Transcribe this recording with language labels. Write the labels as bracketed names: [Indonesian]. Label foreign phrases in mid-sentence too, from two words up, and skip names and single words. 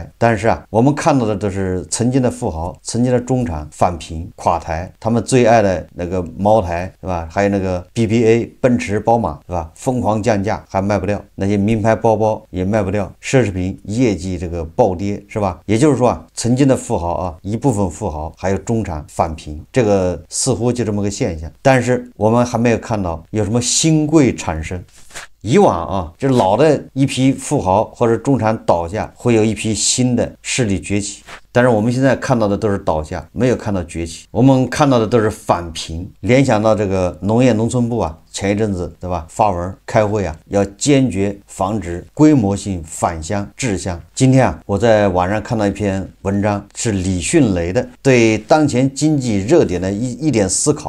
[Chinese] 但是啊，我們看到的都是曾經的富豪、曾經的中產返貧垮台，他們最愛的那個茅台，對吧？還有那個 BBA 奔馳寶馬，對吧？瘋狂降價還賣不掉，那些名牌包包也賣不掉，奢侈品業績這個暴跌，是吧？也就是說啊，曾經的富豪啊，一部分富豪還有中產返貧，這個似乎就這麼個現象。但是我們還沒有看到有什麼新貴產生。以往啊，這老的一批富豪或者中產倒下，會有一批新的勢力崛起。但是我們現在看到的都是倒下，沒有看到崛起。我們看到的都是返貧。聯想到這個農業農村部啊，前一陣子，對吧？發文開會啊，要堅決防止規模性返鄉滯鄉。今天啊，我在網上看到一篇文章，是李迅雷的對當前經濟熱點的一點思考。